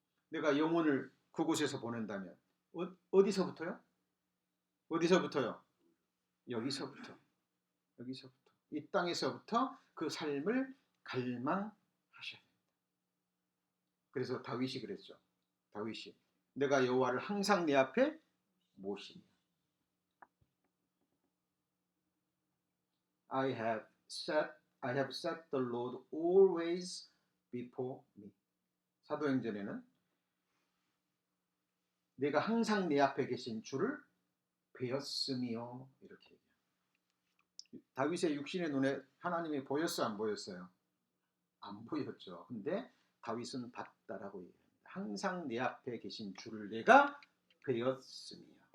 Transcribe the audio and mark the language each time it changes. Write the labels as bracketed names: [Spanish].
[Korean] 내가 영혼을 그곳에서 보낸다면 어디서부터요? 어디서부터요? 여기서부터. 이 땅에서부터 그 삶을 갈망하셔야 됩니다. 그래서 다윗이 그랬죠. 다윗이 내가 여호와를 항상 내 앞에 모시니. [English] I have set the Lord always before me. [Korean] 사도행전에는 내가 항상 내 앞에 계신 주를 베었으며 이렇게 얘기해요. 다윗의 육신의 눈에 하나님이 보였어 안 보였어요? 안 보였죠. 근데 다윗은 봤다라고 얘기합니다. 항상 내 앞에 계신 주를 내가 베었으며.